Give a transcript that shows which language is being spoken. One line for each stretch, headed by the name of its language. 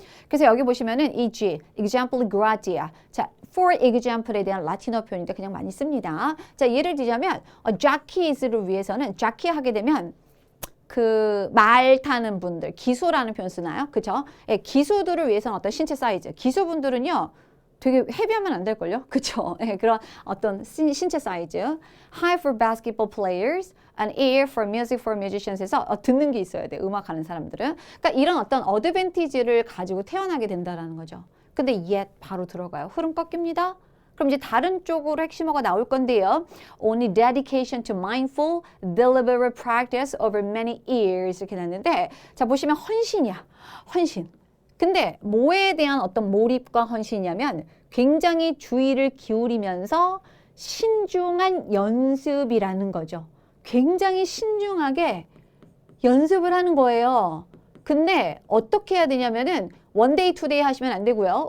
Korean: 그래서 여기 보시면은 example gratia. 자,
English: for example
Korean: 에 대한 라틴어 표현인데 그냥 많이 씁니다. 자, 예를 들자면 jockeys를 위해서는 jockey 하게 되면 그 말 타는 분들, 기수라는 표현 쓰나요? 그렇죠? 기수들을 위해서는 어떤 신체 사이즈. 기수분들은요. 되게 헤비하면 안 될걸요? 그쵸? 그런 어떤 신체 사이즈.
English: High for basketball players and ear for music for musicians에서
Korean: 듣는 게 있어야 돼. 음악하는 사람들은. 그러니까 이런 어떤 어드밴티지를 가지고 태어나게 된다라는 거죠. 근데 yet 바로 들어가요. 흐름 꺾입니다. 그럼 이제 다른 쪽으로 핵심어가 나올 건데요.
English: Only dedication to mindful, deliberate practice over many years
Korean: 이렇게 났는데 자, 보시면 헌신이야. 헌신. 근데 뭐에 대한 어떤 몰입과 헌신이냐면 굉장히 주의를 기울이면서 신중한 연습이라는 거죠. 굉장히 신중하게 연습을 하는 거예요. 근데 어떻게 해야 되냐면은
English: one day, two day
Korean: 하시면 안 되고요.